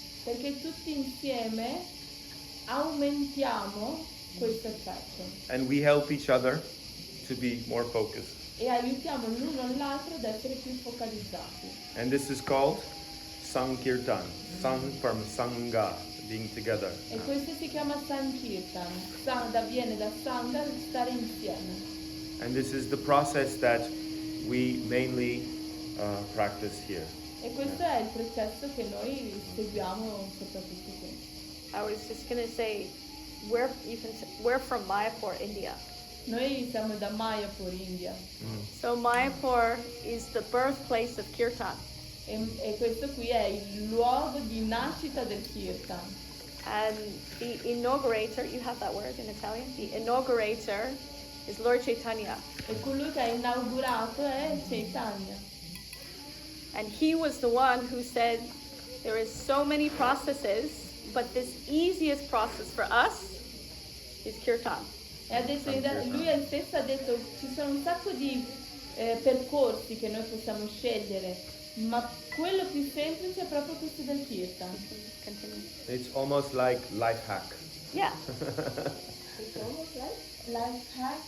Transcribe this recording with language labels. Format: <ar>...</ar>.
<it>Perché tutti insieme aumentiamo questo effetto</it> <en>And we help each other to be more focused.</en> <it>e aiutiamo l'uno l'altro ad essere più focalizzati.</it> <en>And this is called Sankirtan. Sang from Sangha, being together.</en> <it>E questo si chiama Sankirtan. Viene da Sangha, stare insieme.</it> <en>And this is the process that we mainly practice here.</en> <it>E questo è il processo che noi seguiamo soprattutto qui.</it> <en>I was just going to say, we're from Mayapur, India.</en> <it>Noi siamo da Mayapur, India.</it> <en>So Mayapur is the birthplace of Kirtan.</en> <it>E questo qui è il luogo di nascita del Kirtan.</it> <en>And the inaugurator, you have that word in Italian? The inaugurator is Lord Chaitanya.</en> <it>E colui che ha inaugurato è Chaitanya.</it> <en>And he was the one who said, there is so many processes, but this easiest process for us is Kirtan.</en> <it>E ha detto, lui stesso ha detto, ci sono un sacco di percorsi che noi possiamo scegliere, ma quello più semplice è proprio questo del Kirtan.</it> <en>Continue. It's almost like life hack. Yeah. It's almost like life hack.</en>